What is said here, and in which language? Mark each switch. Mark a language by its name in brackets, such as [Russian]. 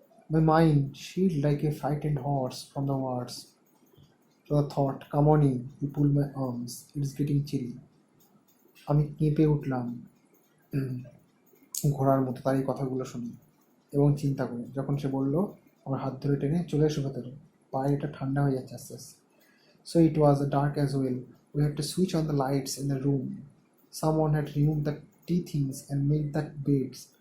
[English] My mind sheeled like a frightened horse from the words to the thought, come on in. He pulled my arms. It's getting chilly. [Bangla] আমি কেঁপে উঠলাম ঘোড়ার মতো তার এই কথাগুলো শুনি এবং চিন্তা করি, যখন সে বলল আমার হাত ধরে টেনে চলে এসো ভেতরে, পায়ে এটা ঠান্ডা হয়ে যাচ্ছে আস্তে আস্তে। [English] So it was dark as well. We had to switch on the lights in the room. Someone had removed the tea things and made that beds.